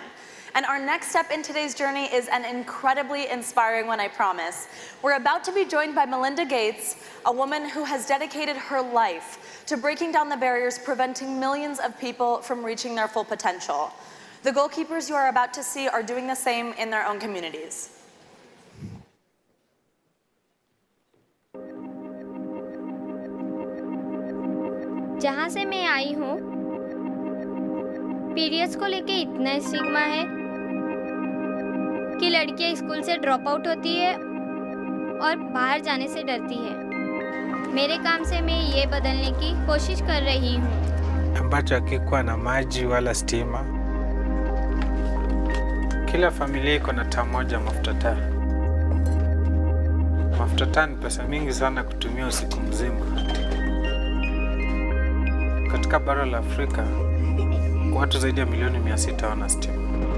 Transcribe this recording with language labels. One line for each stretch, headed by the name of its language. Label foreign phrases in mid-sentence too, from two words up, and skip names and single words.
English: And our next step in today's journey is an incredibly inspiring one, I promise. We're about to be joined by Melinda Gates, a woman who has dedicated her life to breaking down the barriers preventing millions of people from reaching their full potential. The goalkeepers you are about to see are doing the same in their own communities.
Hindi: जहाँ से मैं आई हूँ, पीरियड्स को लेके इतना स्टिग्मा है कि लड़कियाँ स्कूल से
English: drop out
Hindi: होती है और बाहर जाने से डरती है। मेरे काम से मैं ये बदलने की कोशिश कर रही हूँ।
Swahili: Ambacho hakikuwa na maji wala stima. Kila familia iko na taa moja mafuta taa. Mafuta taa ni pesa mingi sana kutumia usiku mzima. Katika bara la Afrika, watu zaidi ya milioni 600 wana stima.